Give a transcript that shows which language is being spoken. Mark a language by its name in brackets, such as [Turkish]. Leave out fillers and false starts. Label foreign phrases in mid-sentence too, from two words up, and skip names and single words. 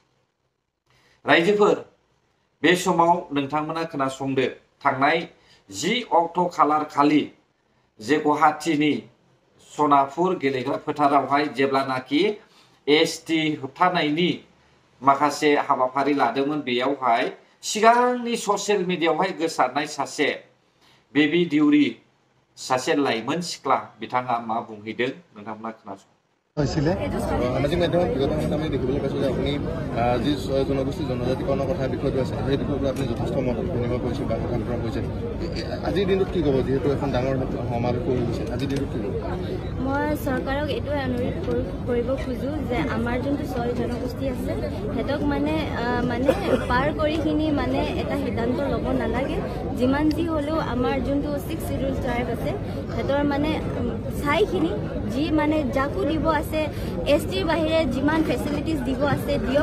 [Bodo] रायजोफोर बे समाव नोंथांमोना खोनासंदो थांनाय 10 अक्ट' खालार खालि जे गुवाहाटीनि सनापुर गेलेग्रा फोथारावहाय जेब्लानाखि ST होबथानायनि माखासे हाबाफारि लादोंमोन बेयावहाय सिगांनि ससियेल मिडियायावहाय गोसारनाय सासे बेबी दिउरि सासे लाइमोन सिख्ला बिथाङा मा बुंहैदों नोंथांमोना खोनासं [Assamese] সামাজিক মাধ্যমত বিগত সময়ত আমি দেখিবলৈ পাইছোঁ যে আপুনি যি জনগোষ্ঠী জনজাতিকৰণৰ কথা বিষয়টো আছে সেই বিষয়টো আপুনি যথেষ্ট মত বিনিময় কৰিছে বা কথা বতৰা কৰিছে আজিৰ দিনটোত কি ক'ব যিহেতু এখন ডাঙৰ সমাৱেশ কৰি গৈছে আজিৰ দিনটোত কি ক'ব মই চৰকাৰক এইটোৱে অনুৰোধ কৰিব খোজোঁ যে আমাৰ যোনটো 6 জনগোষ্ঠী আছে সিহঁতক মানে পাৰ কৰিখিনি মানে এটা সিদ্ধান্ত ল'ব নালাগে যিমান যি হ'লেও আমাৰ যোনটো 6 [English] schedule tribe [Assamese] আছে সিহঁতৰ মানে চাইখিনি যি মানে যাকো দিব আছে STৰ বাহিৰে যিমান ফেচিলিটিজ দিব আছে দিয়ক